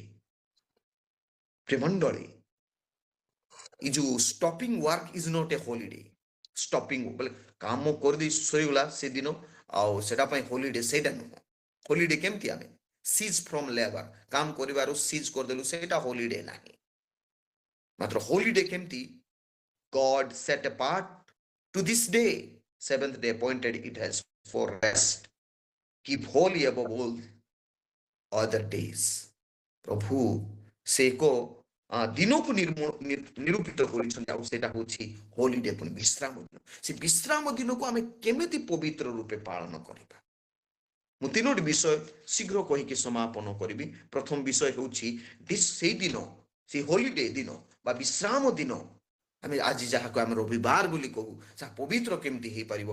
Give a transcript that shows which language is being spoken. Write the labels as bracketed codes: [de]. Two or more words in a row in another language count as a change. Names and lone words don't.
[or] ପ୍ରିୟମଣ୍ଡଳୀ, ଏ ଯୋଉ [en] stopping work is not a holiday. [or] ଷ୍ଟପିଂ ବୋଲେ କାମ କରିଦେଇ ଶୋଇଗଲା ସେଦିନ, ଆଉ ସେଟା ପାଇଁ ହୋଲିଡେ ସେଇଟା ନୁହଁ। ହୋଲିଡେ କେମିତି? ଆମେ [en] cease from labour, [or] କାମ କରିବାରୁ ସିଜ୍ କରିଦେଲୁ, ସେଇଟା ହୋଲିଡେ ନାହିଁ। ମାତ୍ର ହୋଲିଡେ କେମିତି? [en] God set apart to this day, 7th day appointed it has for rest. Keep holy above all other days. [or] ପ୍ରଭୁ ସେ ଏକ ଦିନକୁ ନିରୂପିତ କରିଛନ୍ତି, ଆଉ ସେଇଟା ହଉଛି ହୋଲିଡେ, ପୁଣି ବିଶ୍ରାମ ଦିନ। ସେ ବିଶ୍ରାମ ଦିନକୁ ଆମେ କେମିତି ପବିତ୍ର ରୂପେ ପାଳନ କରିବା? ମୁଁ 3ଟି ବିଷୟ ଶୀଘ୍ର କହିକି ସମାପନ କରିବି। ପ୍ରଥମ ବିଷୟ ହେଉଛି ସେଇ ଦିନ, ସେ ହୋଲିଡେ ଦିନ ବା ବିଶ୍ରାମ ଦିନ, ଆମେ ଆଜି ଯାହାକୁ ଆମେ ରବିବାର ବୋଲି କହୁ, ଯାହା ପବିତ୍ର କେମିତି ହେଇପାରିବ?